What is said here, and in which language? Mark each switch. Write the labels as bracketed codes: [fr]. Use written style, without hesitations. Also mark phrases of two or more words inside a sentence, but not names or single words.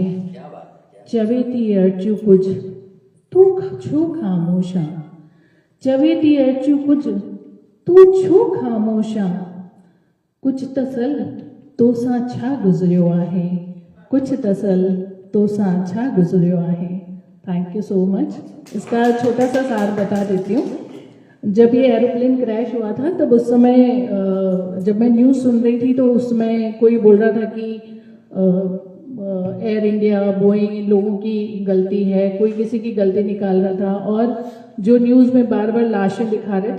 [sd] चवे थी अर्चू कुझु तूं छो ख़ामोश आं। चवे थी अर्चू कुझु तूं छो ख़ामोश आं। कुझु तसल तोसां छा गुज़रियो आहे। कुझु तसल तोसां छा गुज़रियो आहे। [en] Thank you so much. [hi] इसका छोटा सा सार बता देती हूँ। जब ये एरोप्लेन क्रैश हुआ था तब उस समय जब मैं न्यूज़ सुन रही थी तो उसमें कोई बोल रहा था कि एयर इंडिया बोइंग इन लोगों की गलती है, कोई किसी की गलती निकाल रहा था और जो न्यूज़ में बार बार लाशें दिखा रहे थे।